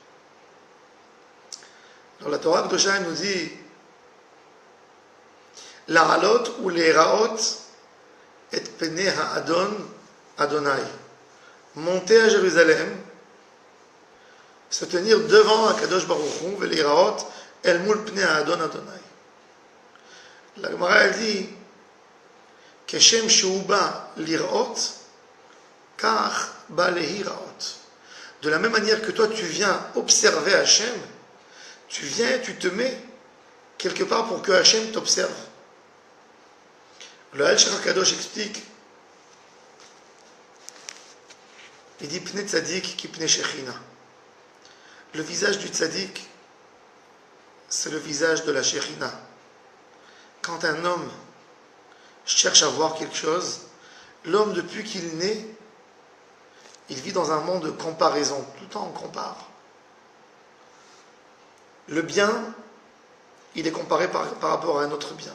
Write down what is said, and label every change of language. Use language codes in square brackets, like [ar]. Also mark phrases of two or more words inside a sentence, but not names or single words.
[fr] Dans la Torah Kedosha, elle nous dit La'alot ou [he] לראות את פני האדון אדוני. [fr] Monter à Jérusalem, se tenir devant [he] הקדוש ברוך הוא, ולראות אל מול פני האדון אדוני. [fr] La Gemara elle dit [he] כשם שהוא בא לראות כך בא ליראות. [fr] De la même manière que toi tu viens observer Hachem, tu viens, tu te mets quelque part pour que Hachem t'observe. Le Al-Shach Kadosh explique, il dit [he] פני צדיק כי פני שכינה. [fr] Le visage du tzaddik, c'est le visage de la Shekhinah. Quand un homme cherche à voir quelque chose, l'homme, depuis qu'il naît, il vit dans un monde de comparaison. Tout le temps, on compare. Le bien, il est comparé par rapport à un autre bien.